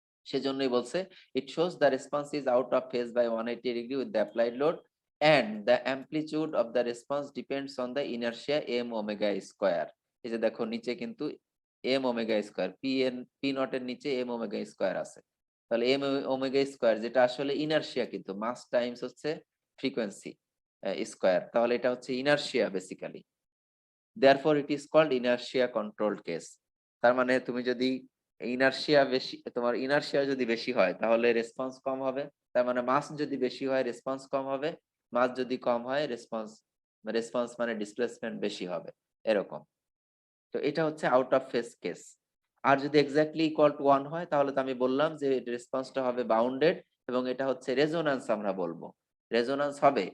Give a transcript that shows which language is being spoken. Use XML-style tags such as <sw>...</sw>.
<bn>সেজন্যই বলছে</bn> <en>It shows the response is out of phase by 180 degree with the applied load and the amplitude of the response depends on the inertia m omega square।</en> <bn>এই যে দেখো নিচে কিন্তু m omega square, p not এর নিচে m omega square আছে, তাহলে m omega square যেটা আসলে ইনারশিয়া, কিন্তু মাস টাইমস হচ্ছে ফ্রিকোয়েন্সি স্কয়ার, তাহলে এটা হচ্ছে inertia basically.</bn> <en>therefore it is called inertia controlled case।</en> <bn>তার মানে তুমি যদি ইনারশিয়া বেশি, তোমার ইনারশিয়া যদি বেশি হয় তাহলে রেসপন্স কম হবে, তার মানে মাস যদি বেশি হয় রেসপন্স কম হবে, মাস যদি কম হয় রেসপন্স মানে ডিসপ্লেসমেন্ট বেশি হবে, এরকম। তো এটা হচ্ছে আউট অফ ফেজ কেস। আর যদি এক্স্যাক্টলি ইকুয়াল টু 1 হয় তাহলে তো আমি বললাম যে রেসপন্সটা হবে বাউন্ডেড, এবং এটা হচ্ছে রেজোন্যান্স আমরা বলবো, রেজোন্যান্স হবে।</bn>